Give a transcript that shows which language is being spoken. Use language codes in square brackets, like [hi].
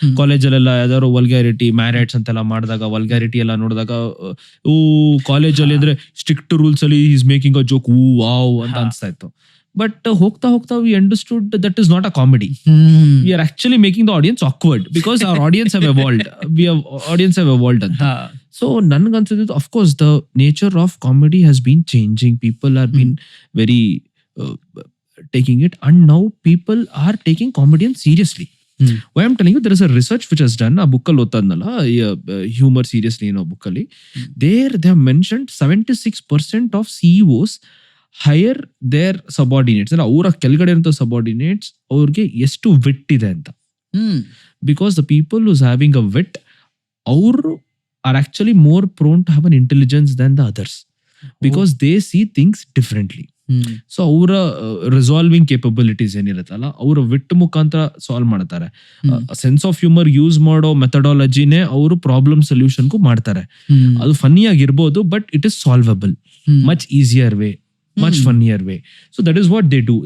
[kn] ಕಾಲೇಜಲ್ಲೆಲ್ಲ ಯಾವ್ದಾದ್ರು ವಲ್ಗ್ಯಾರಿಟಿ ಮ್ಯಾರೇಟ್ಸ್ ಅಂತೆಲ್ಲ ಮಾಡಿದಾಗ ವಲ್ಗ್ಯಾರಿಟಿ ಎಲ್ಲ ನೋಡಿದಾಗ ಕಾಲೇಜಲ್ಲಿ ಅಂದ್ರೆ ಸ್ಟ್ರಿಕ್ಟ್ ರೂಲ್ಸ್ ಅಲ್ಲಿ [en] is making a joke [kn] wow ಅಂತ ಅನ್ಸ್ತಾ ಇತ್ತು. ಬಟ್ ಹೋಗ್ತಾ ಹೋಗ್ತಾ [en] We understood that is not a comedy. We are actually making the audience awkward because our audience have evolved. Audience have evolved ಅಂತ. [kn] So ನನ್ಗನ್ಸಿದ್ದು [en] Of course the nature of comedy has been changing. People are been very taking it, and now people are taking comedian seriously. Why I'm telling you, there is a research which has done, a book [kn] alli ottadnalla, [en] humor seriously in a book alli, there they have mentioned 76% of CEOs hire their subordinates, and [kn] avura kelgade irunto [en] subordinates [kn] avrige ಎಷ್ಟು wit ಇದೆ ಅಂತ. [en] Because the people who's having a wit, [kn] ಅವರು [en] are actually more prone to have an intelligence than the others, because they see things differently. [kn] So ಅವರ resolving capabilities ಏನಿರುತ್ತಲ್ಲ, ಅವರ with ಮುಖಾಂತರ solve ಮಾಡ್ತಾರೆ. Sense of humour use ಮಾಡೋ ಮೆಥಡಾಲಜಿನೇ ಅವರು problem ಸೊಲ್ಯೂಷನ್ಗೂ ಮಾಡ್ತಾರೆ. ಅದು funny ಆಗಿರ್ಬೋದು, [en] But it is solvable much easier way, much funnier way. So that is what they do.